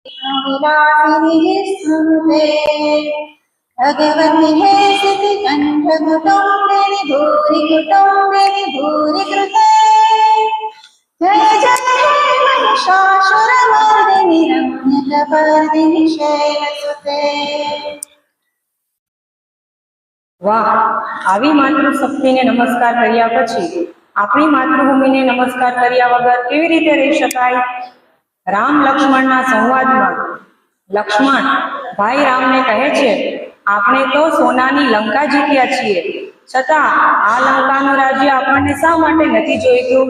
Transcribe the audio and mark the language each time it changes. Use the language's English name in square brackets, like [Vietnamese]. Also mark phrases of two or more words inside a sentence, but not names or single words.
[Sanskrit] विलासिनी स्तुते भगवति हे सिद्धि कंठ कुटुम्बिनि भूरि कृते जय जय हे महिषासुरमर्दिनि रम्यकपर्दिनि शैलसुते। [Gujarati] વાહ, આવી માતૃશક્તિને નમસ્કાર કર્યા પછી આપણી માતૃભૂમિને નમસ્કાર કર્યા વગર કેવી રીતે રહી શકાય? રામ લક્ષ્મણના સંવાદમાં લક્ષ્મણ ભાઈ રામને કહે છે, આપણે તો સોનાની લંકા જીત્યા છીએ, છતાં આ લંકાનું રાજ્ય આપણને શા માટે નથી જોઈતું?